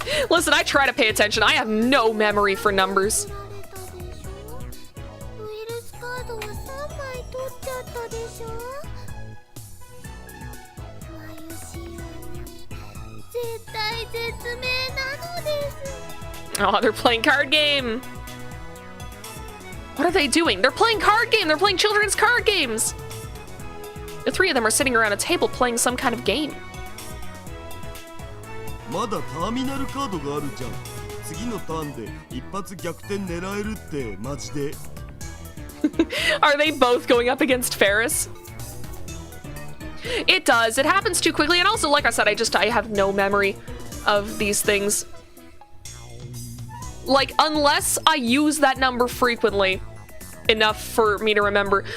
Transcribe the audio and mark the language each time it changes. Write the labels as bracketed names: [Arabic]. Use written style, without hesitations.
[English] Listen, I try to pay attention. I have no memory for numbers. [Japanese] 取られたでしょ。ウイルスカードは3枚取っちゃったでしょ。まゆしおに絶体絶命なのです。 [English] Oh, they're playing card game. What are they doing? They're playing card game. They're playing children's card games. The three of them are sitting around a table playing some kind of game. [Japanese] まだターミナルカードがあるじゃん。次のターンで一発逆転狙えるってマジで。 [English] Are they both going up against Ferris? It does. It happens too quickly. And also, like I said, I have no memory of these things. Like, unless I use that number frequently enough for me to remember.